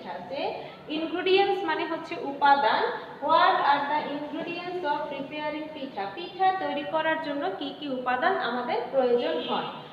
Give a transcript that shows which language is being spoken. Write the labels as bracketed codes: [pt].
[bn] যে ingredients মানে হচ্ছে উপাদান। [en] What are the ingredients of preparing pitha? [bn] পিঠা তৈরি করার জন্য কি কি উপাদান আমাদের প্রয়োজন হয়?